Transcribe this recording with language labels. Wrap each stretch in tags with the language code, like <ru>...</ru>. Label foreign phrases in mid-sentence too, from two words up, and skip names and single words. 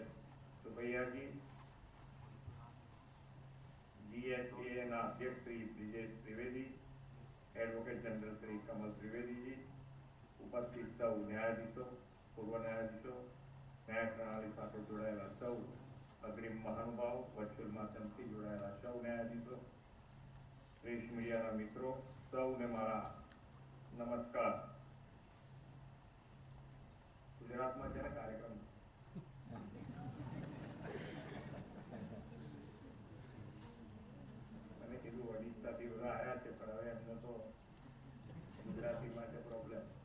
<gu>સુબૈયા જી, GSA અધ્યક્ષ શ્રી બ્રિજેશ ત્રિવેદી,</gu> <en>advocate general</en> <gu>શ્રી કમલ ત્રિવેદી જી, ઉપસ્થિત સૌ ન્યાયાધીશો, પૂર્વ ન્યાયાધીશો, ન્યાય પ્રણાલી સાથે જોડાયેલા સૌ અગ્રિમ મહાનુભાવ, વર્ચ્યુઅલ માધ્યમથી જોડાયેલા સૌ ન્યાયાધીશો, પ્રેસ મીડિયાના મિત્રો સૌને મારા નમસ્કાર. ગુજરાતમાં જ્યારે કાર્યક્રમ મને કીધું ઓડિશાથી બધા આવ્યા છે, પણ હવે એમને તો ગુજરાતી માટે પ્રોબ્લેમ.</gu>